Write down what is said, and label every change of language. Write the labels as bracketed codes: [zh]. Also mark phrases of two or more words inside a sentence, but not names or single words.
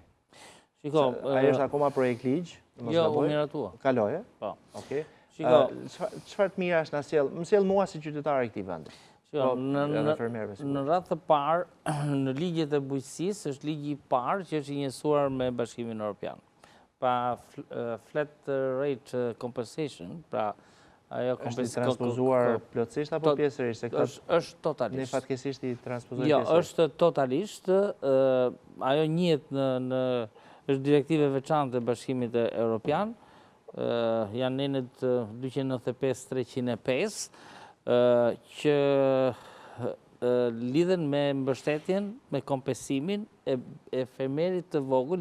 [sq] Ajo është akoma projekt ligj? Jo, u miratua. Kaloje? Po. Okej. Çfarë të mira është më sjell mua si qytetar e këtij vendi? Në radhë të parë, në ligjet e bujqësisë, është ligji i parë që është i njësuar me Bashkimin Evropian. [en] Pa flat rate compensation, [sq] pra ajo është i transpozuar plotësisht apo pjesërisht? Është totalisht. Ne fatkesisht i transpozuar pjesërisht? Jo, është totalisht. Ajo njihet në është direktive veçantë e Bashkimit Evropian, janë nenet 295-305, që lidhen me mbështetjen, me kompensimin e fermerit të vogël,